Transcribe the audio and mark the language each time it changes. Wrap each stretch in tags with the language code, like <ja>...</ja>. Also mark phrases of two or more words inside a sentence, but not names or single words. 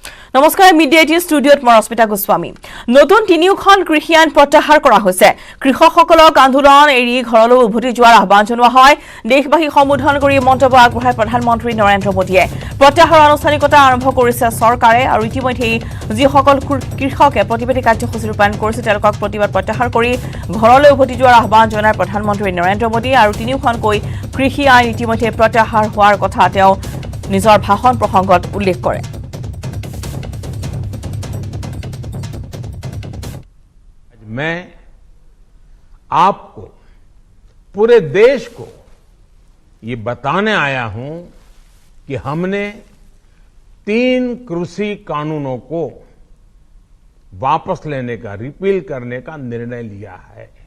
<as>নমস্কাৰ মিডিয়া টি ষ্টুডিঅ'ত মই ৰশ্মিতা গোস্বামী নতুন তিনিওখন কৃষি আইন প্ৰত্যাহাৰ কৰা হৈছে কৃষকসকলক আন্দোলন এৰি ঘৰলৈ উভতি যোৱাৰ আহ্বান জনোৱা হয় দেশবাসী সম্বোধন কৰি মন্তব্য আগবঢ়াই প্ৰধানমন্ত্ৰী নৰেন্দ্ৰ মোদীয়ে প্ৰত্যাহাৰৰ আনুষ্ঠানিকতা আৰম্ভ কৰিছে চৰকাৰে আৰু ইতিমধ্যে যিসকল কৃষকে প্ৰতিবাদী কাৰ্যসূচী ৰূপায়ণ কৰিছে তেওঁলোকক প্ৰতিবাদ প্ৰত্যাহাৰ কৰি ঘৰলৈ উভতি যোৱাৰ আহ্বান জনায় প্ৰধানমন্ত্ৰী নৰেন্দ্ৰ মোদী আৰু তিনিওখনকৈ কৃষি আইন ইতিমধ্যে প্ৰত্যাহাৰ হোৱাৰ কথা তেওঁ নিজৰ ভাষণ প্ৰসংগত উল্লেখ কৰে</as> <hi>मैं आपको पूरे देश को ये बताने आया हूं कि हमने 3 कृषि कानूनों को वापस लेने का रिपील करने का निर्णय लिया है।</hi>